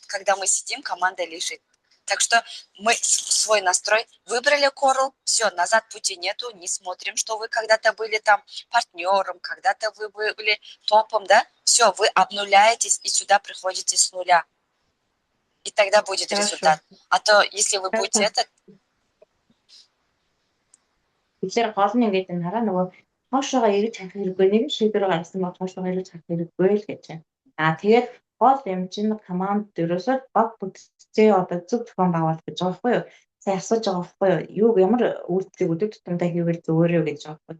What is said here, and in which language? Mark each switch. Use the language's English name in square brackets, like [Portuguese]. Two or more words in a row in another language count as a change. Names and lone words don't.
[Russian] Когда мы сидим, команда лежит. Так что мы свой настрой выбрали Coral, все, назад пути нету, не смотрим, что вы когда-то были там партнером, когда-то вы были топом, да? Все, вы обнуляетесь и сюда приходите с нуля. И тогда будет результат. А то, если вы будете это... [Mongolian] Тэгэхээр гол нь ингээд хараа нөгөө хоошоогоо эргэж харах хэрэггүй нэг шийдвэр гаргасан бол хоошоогоо эргэж харах хэрэггүй л гэж байна. Тэгээд гол юм чинь команд дөрөөсөө баг бүтцээ одоо зөв зохион байгуулалт гэж байгаа байхгүй юу? Сайн асууж байгаа байхгүй юу? Ямар үйлдэлийг өдөр тутамдаа хийвэл зөвөрөө гэж байгаа байхгүй юу?